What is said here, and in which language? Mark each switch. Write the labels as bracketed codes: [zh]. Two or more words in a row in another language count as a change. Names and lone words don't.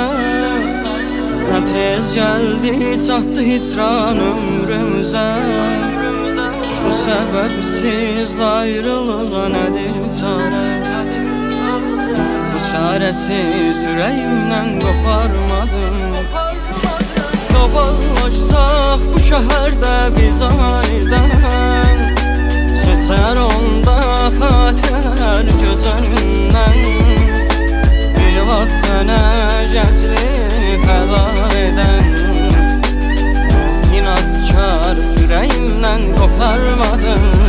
[tr] Ne tez geldi çattı hicran ömrümüze. Bu sebepsiz ayrılığa nedir çare? Bu çaresiz yüreğimden koparmadım. [az] Qabarlaşsaq bu şəhərdə biz anidən, keçər onda xatirələr göz önündən. Bir vaxt sənə gəncliyini fəda edən, inadkar ürəyimdən qoparmadım.